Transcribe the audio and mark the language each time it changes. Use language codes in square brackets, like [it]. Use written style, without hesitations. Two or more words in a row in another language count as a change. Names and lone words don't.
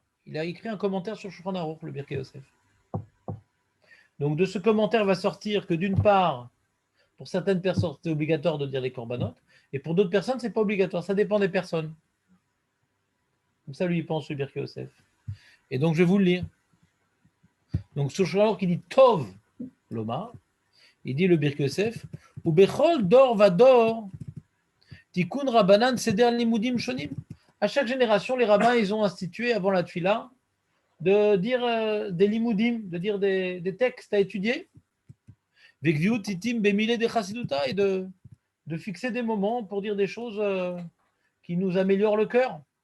[fr] Il a écrit un commentaire sur le Shulchan Aruch, le Birkei Yosef. Donc de ce commentaire va sortir que d'une part, pour certaines personnes, c'est obligatoire de dire les corbanotes, et pour d'autres personnes, c'est pas obligatoire. Ça dépend des personnes. Comme ça, lui, il pense, le Birkei Yosef. Et donc, je vais vous le lire. Donc, sur le qui dit Tov, l'Omar, il dit le Birkei Yosef, ou [he] בכל דור ודור תיקנו רבנן סדר לימודים שונים. [fr] À chaque génération, les rabbins, ils ont institué avant la Tfila de dire des limudim, de dire des textes à étudier, et de fixer des moments pour dire des choses qui nous améliorent le cœur.